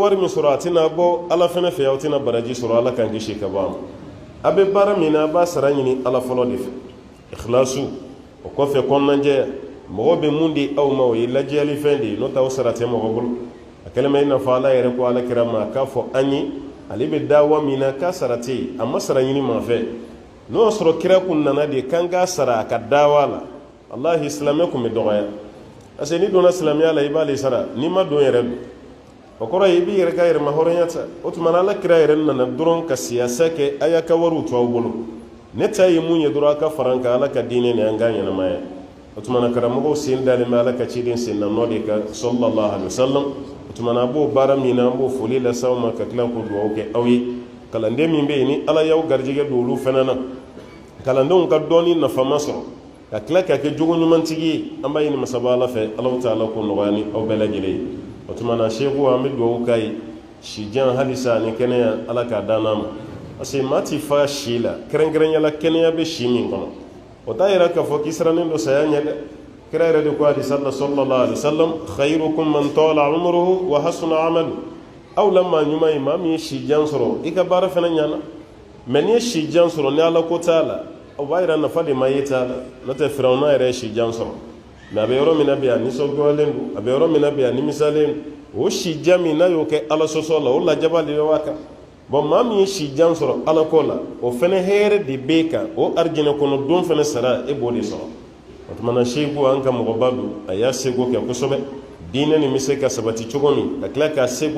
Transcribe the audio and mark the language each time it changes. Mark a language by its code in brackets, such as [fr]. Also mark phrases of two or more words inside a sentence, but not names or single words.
[bm] wari min sɔrɔ a tɛna bɔ ala fɛnɛ fɛ aw tɛna baraji sɔrɔ ala k'an kisi ka bɔ a ma a bɛ baara min na a b'a sara ɲini ala fɔlɔ de fɛ ikhlasu o kɔfɛ kɔnɔnajɛya mɔgɔ bɛ mun di aw ma o ye lajɛyali fɛn de ye n'o t'aw sara tɛ mɔgɔ bolo a kɛlen bɛ i n'a fɔ ala yɛrɛ ko ala kira ma k'a fɔ an ye ale bɛ dawa min na k'a sara tɛ yen a ma sara ɲini maa fɛ n'o y'a sɔrɔ kira kun nana de k'an k'a sara a ka dawa la walahi silamɛ kun bɛ dɔgɔya [fr] parce que [bm] n'i donna silamɛya la i b'ale sara n'i ma don yɛrɛ don o kɔrɔ ye i b'i yɛrɛ ka yɛrɛma hɔrɔnya ta o tuma na ala kira yɛrɛ nana dɔrɔn ka siyasa kɛ a y'a ka wariw to aw bolo ne ta ye mun ye dɔrɔn a ka fara an kan ala ka diinɛ ni an ka ɲɛnamaya o tuma na karamɔgɔw sen dalen bɛ ala ka ciden sen na nɔ de kan [ar] صلى الله عليه وسلم [bm] o tuma na a b'o baara min na an b'o foli lase aw ma ka tila k'o dugawu kɛ aw ye kalanden min bɛ yen ni ala y'aw garijɛgɛ don olu fana na kalandenw ka dɔɔni nafama sɔrɔ ka tila ka kɛ jogo ɲumantigi an b'a ɲini masaba ala fɛ [ar] الله تعالى [bm] ko nɔgɔya ni aw bɛɛ lajɛlen o tuma na sheku an bɛ dugawu k'a ye sijan halisa ni kɛnɛya ala k'a dan n'a ma [fr] parce que [bm] maa ti fa si la kɛrɛnkɛrɛnyala kɛnɛya bɛ si min kɔnɔ o t'a yira k'a fɔ k'i sirannen don saya ɲɛ dɛ kira yɛrɛ de ko hadisa [ar] صلى الله عليه وسلم خيركم من طال عمره وحسن عمله [bm] aw la maa ɲuman ye maa min ye sijan sɔrɔ i ka baara fana ɲana mɛ n'i ye sijan sɔrɔ ni ala ko t'a la o b'a yira nafa de ma ye t'a la n'o tɛ firawuna yɛrɛ ye sijan sɔrɔ mɛ a bɛ yɔrɔ min na bi a nisɔngoyalen don a bɛ yɔrɔ min na bi a nimisalen don o sijan min n'a y'o kɛ ala sɔsɔ la o lajaba de b'a kan bon maa min ye sijan sɔrɔ ala ko la o fɛnɛ hɛrɛ de b'e kan o arijinɛ kɔnɔ don fɛnɛ sara e b'o de sɔrɔ o tuma na seku an ka mɔgɔba don a y'a seko kɛ kosɛbɛ diinɛ nin bɛ se ka sabati cogo min ka tila k'a seko